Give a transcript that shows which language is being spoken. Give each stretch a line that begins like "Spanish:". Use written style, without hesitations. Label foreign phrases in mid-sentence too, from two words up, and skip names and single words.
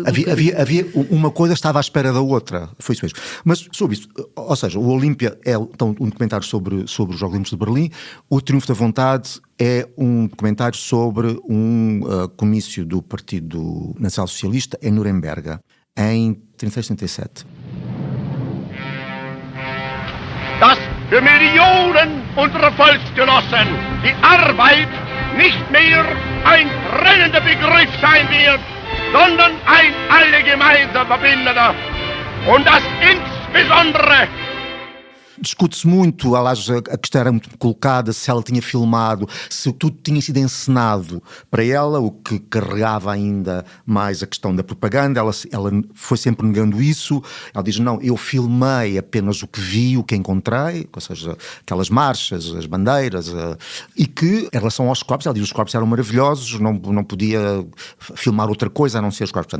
Portuguese: Havia uma coisa estava à espera da outra, foi isso mesmo. Mas sobre isso, ou seja, o Olímpia é então, um documentário sobre os Jogos Olímpicos de Berlim, o Triunfo da Vontade é um documentário sobre um comício do Partido Nacional Socialista em Nuremberg, em 36-37.
German: Dass für Millionen unserer Volksgenossen die Arbeit nicht mehr ein trennender Begriff sein wird, sondern ein alle gemeinsam verbindender. Und dass insbesondere...
Portuguese: Discute-se muito, aliás, a questão era muito colocada, se ela tinha filmado, se tudo tinha sido encenado para ela, o que carregava ainda mais a questão da propaganda. Ela foi sempre negando isso. Ela diz, não, eu filmei apenas o que vi, o que encontrei, ou seja, aquelas marchas, as bandeiras, e que, em relação aos corpos, ela diz, os corpos eram maravilhosos, não podia filmar outra coisa a não ser os corpos.